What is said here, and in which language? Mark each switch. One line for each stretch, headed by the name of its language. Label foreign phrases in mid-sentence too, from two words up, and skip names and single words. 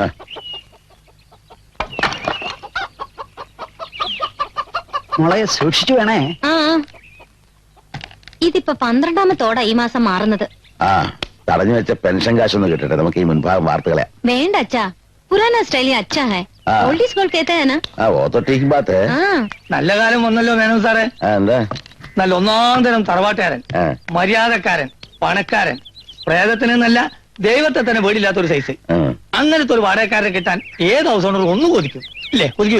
Malayalam: മോളെ സൂക്ഷിച്ചു വേണേ. ഇതിപ്പോ 12ാമത്തോടാ ഈ മാസം മാറുന്നത്. തടഞ്ഞു വെച്ച പെൻഷൻ കാശൊന്നും കിട്ടട്ടെ. നമുക്ക് ഈ മുൻഭാഗം വാർത്തകളെ വേണ്ട അച്ഛാ,
Hindi: पुराना स्टाइली अच्छा है.
English: old is gold
Hindi: कहते हैं ना.
Malayalam: നല്ല കാലം വന്നല്ലോ വേണം സാറേ. എന്താ? നല്ല ഒന്നാം തരം തറവാട്ടുകാരൻ, മര്യാദക്കാരൻ, പണക്കാരൻ. പ്രേതത്തിന് നല്ല ദൈവത്തെ തന്നെ പേടിയില്ലാത്ത ഒരു സൈസ്. ഉം. അങ്ങനത്തെ ഒരു വാടകക്കാരനെ കിട്ടാൻ ഏത് ഹൗസ് ഓണർ ഒന്നും കൊതിക്കും ഇല്ലേ? കൊതിക്കൂലേ?